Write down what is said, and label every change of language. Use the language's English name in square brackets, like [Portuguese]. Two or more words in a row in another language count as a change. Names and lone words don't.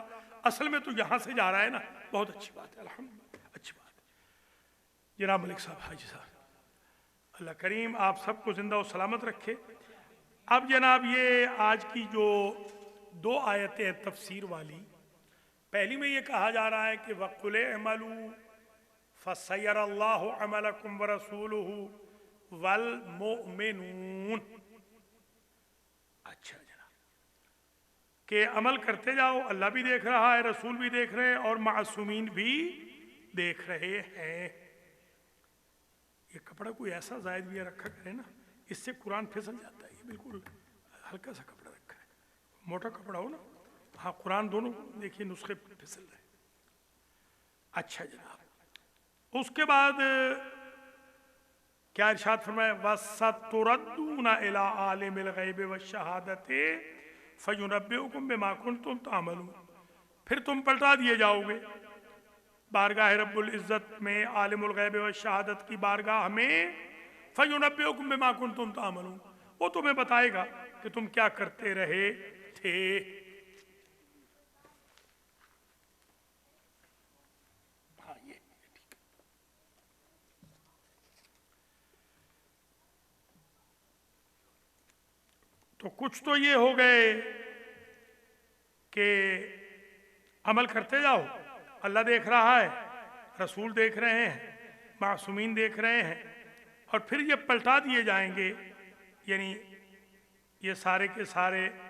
[Hindi] असल में तो यहाँ से जा रहा है ना, बहुत अच्छी बात है अल्हम्दुलिल्लाह, अच्छी बात है। जनाब मलिक साहब, हाजी साहब, अल्लाह करीम आप सबको जिंदा और सलामत रखे। अब जनाब ये आज की जो 2 आयतें हैं तफसीर वाली, पहली में ये कहा जा रहा है कि [Arabic] وقل اعملوا فسيرى الله عملكم ورسوله والمؤمنون. [Hindi] अच्छा जनाब, कि अमल करते जाओ, अल्लाह भी देख रहा है, रसूल भी देख रहे हैं, और मासूमीन भी देख रहे हैं। ये कपड़ा कोई ऐसा जायद भी रखा करे ना, इससे कुरान फिसल जाता है। ये बिल्कुल हल्का सा कपड़ा रखा है, मोटा कपड़ा हो ना, हाँ कुरान दोनों देखिए नुस्खे फिसल रहे। अच्छा जनाब, उसके बाद क्या इरशाद फरमाया, [Arabic] وستردون إلى عالم الغيب والشهادة فينبئكم بما كنتم تعملون. [Hindi] फिर तुम पलटा दिए जाओगे बारगाह [Arabic] رب العزة [Hindi] में, [Arabic] عالم الغيب والشهادة [Hindi] की बारगाह में, [Arabic] فينبئكم بما كنتم تعملون, [Hindi] वो तुम्हें बताएगा कि तुम क्या करते रहे थे। तो कुछ तो ये हो गए कि अमल करते जाओ, अल्लाह देख रहा है, रसूल देख रहे हैं, मासूमीन देख रहे हैं, और फिर ये पलटा दिए जाएंगे, यानी ये सारे के सारे